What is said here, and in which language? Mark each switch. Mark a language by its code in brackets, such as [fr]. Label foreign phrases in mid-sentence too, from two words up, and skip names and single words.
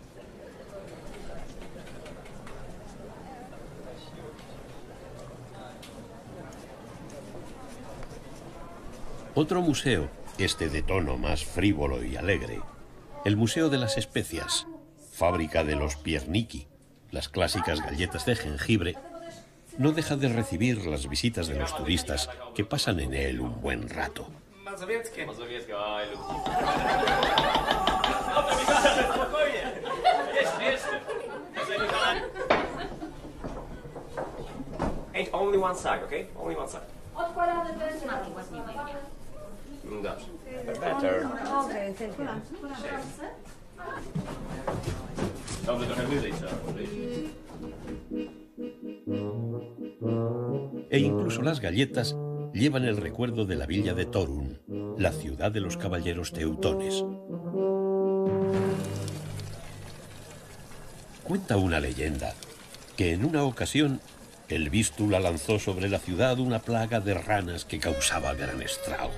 [es] Otro museo, este de tono más frívolo y alegre, el Museo de las Especias, fábrica de los Pierniki, las clásicas galletas de jengibre, no deja de recibir las visitas de los turistas que pasan en él un buen rato. [en] Only one side, okay? Only one side. [pl] Dobrze. Better. Dobrze, trochę wyżej trzeba podejść. [es] E incluso las galletas llevan el recuerdo de la villa de Torun, la ciudad de los caballeros teutones. Cuenta una leyenda que en una ocasión el Vístula lanzó sobre la ciudad una plaga de ranas que causaba gran estrago.